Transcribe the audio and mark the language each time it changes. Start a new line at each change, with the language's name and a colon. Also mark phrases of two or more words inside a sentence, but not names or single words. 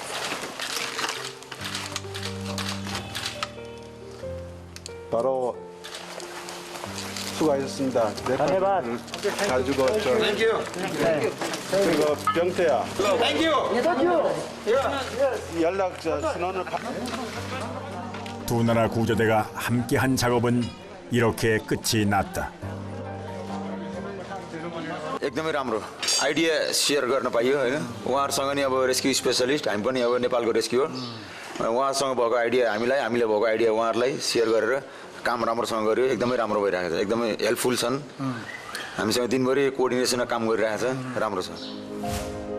Korean: 바로 수고하셨습니다. 네팔 가지고 그리고 병태야. 연락처 신원을 두 나라 구조대가 함께한 작업은 이렇게 끝이 났다.
Nepali: एकदमै राम्रो
English: idea share
Nepali: गर्न पाइयो होइन उहाँहरूसँग नि अब
English: rescue specialist
Nepali: हामी पनि अब नेपालको रेस्क्युअर उहाँसँग भएको आइडिया हामीले भएको आइडिया उहाँहरूलाई सेयर गरेर काम राम्रोसँग गर्यो एकदमै राम्रो भइरहेको छ एकदमै हेल्पफुल छन् हामीसँग दिनभरि कोअर्डिनेसनमा काम गरिरहेको छ राम्रो छ